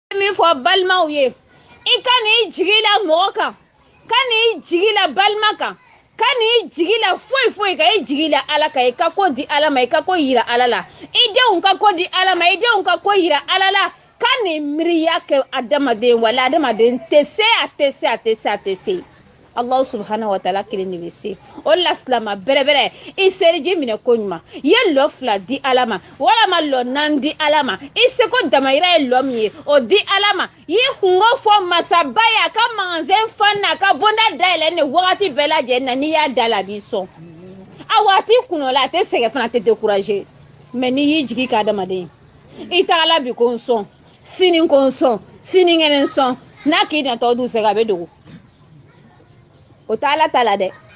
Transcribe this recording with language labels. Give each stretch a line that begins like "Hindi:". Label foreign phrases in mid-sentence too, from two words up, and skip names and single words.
Bambara: min fɔ balimaw ye i ka n'i jigi la mɔgɔ kan ka n'i jigi la balima kan ka n'i jigi la foyi foyi ka i jigi la Ala kan i ka ko di Ala ma i ka ko yira Ala la i denw ka ko di Ala ma i denw ka ko yira Ala la ka ni miiriya kɛ adamaden wala adamaden tɛ se
Arabic: الله سبحانه وتعالى
Bambara: kelen de bɛ se o la silama bɛrɛbɛrɛ i seriji minɛ ko ɲuman i ye lɔ 2 di Ala ma walama lɔ 4 di Ala ma i seko damayira ye lɔ min ye o di Ala ma i y'i kungo fɔ masaba ye a ka magasin fan n'a ka bonda dayɛlɛ ni wagati bɛɛ lajɛlen na n'i y'a da la a b'i sɔn a waati kunɔ la a tɛ sɛgɛn fana a tɛ décourager mais n'i y'i jigi ka adamaden i tagala bi ko n sɔn sini ko n sɔn sinikɛnɛ n sɔn n'a k'i natɔ dun sɛgɛn a bɛ dogo o tɛ Ala ta la dɛ